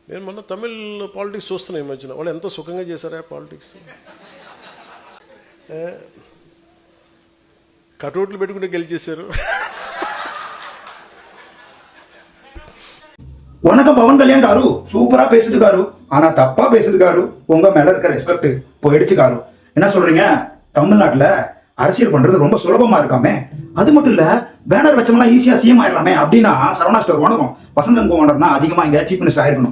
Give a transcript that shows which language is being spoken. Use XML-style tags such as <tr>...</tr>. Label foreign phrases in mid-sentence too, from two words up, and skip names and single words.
<te>నేను మొన్న తమిళ్ పాలిటిక్స్ చూస్తున్నా ఈ మధ్యన. వాళ్ళు ఎంత సుఖంగా చేశారా పాలిటిక్స్. కటౌట్లు పెట్టుకుంటే గెలిచేశారు.</te> <ta>வணக்கம் பவன் கல்யாண் காரு சூப்பரா பேசுது காரு. ஆனா தப்பா பேசுது காரு. உங்க மேல இருக்க ரெஸ்பெக்ட் போயிடுச்சு காரு. என்ன சொல்றீங்க? தமிழ்நாட்டுல அரசியல் பண்றது ரொம்ப சுலபமா இருக்காமே. அது மட்டும் இல்ல, பேனர் வச்சோம்னா ஈஸியா சிஎம் ஆயிடலாமே அப்படின்னா சரவணா ஸ்டோர் வணக்கம் வசந்தன் கோவண்டர்னா அதிகமா இங்க</ta> <en>chief minister</en> <ta>ஆயிருக்கணும்.</ta>